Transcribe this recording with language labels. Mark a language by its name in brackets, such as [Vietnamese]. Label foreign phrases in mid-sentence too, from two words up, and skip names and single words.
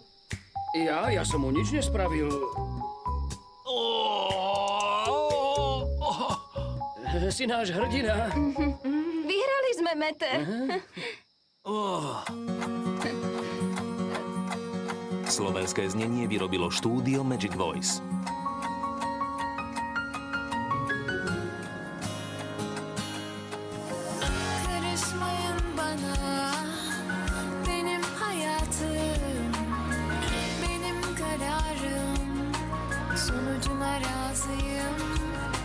[Slovak] Ja som mu nič nespravil. Si náš hrdina. Vyhrali sme, Mete. Slovenské znenie vyrobilo štúdio Magic Voice. [Turkish] Karışmayın bana, benim hayatım, benim kararım, sonucuna razıyım.